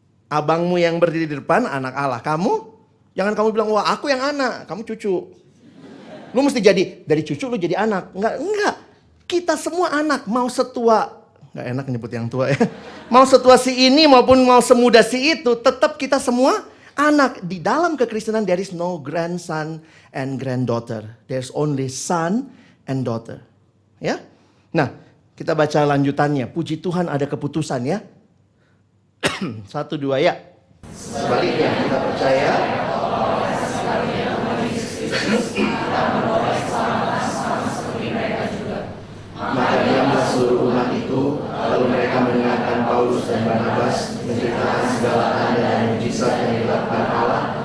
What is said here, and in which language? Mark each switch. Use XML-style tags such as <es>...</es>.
<id>Abangmu yang berdiri di depan anak Allah. Kamu jangan kamu bilang wah aku yang anak, kamu cucu. Lu mesti jadi dari cucu lu jadi anak. Enggak. Kita semua anak, mau setua, nggak enak nyebut yang tua ya. Mau setua si ini maupun mau semuda si itu, tetap kita semua Anak, di dalam kekristenan</id> <en>there is no grandson and granddaughter. There's only son and daughter.</en> <id>Ya. Nah, kita baca lanjutannya. Puji Tuhan ada keputusan ya. 1, 2 ya. Sebaliknya kita percaya maka dia mensuruh umat itu, lalu mereka mendengarkan Paulus dan Barnabas menceritakan segala tanda dan mujizat yang dilakukan Allah.</id>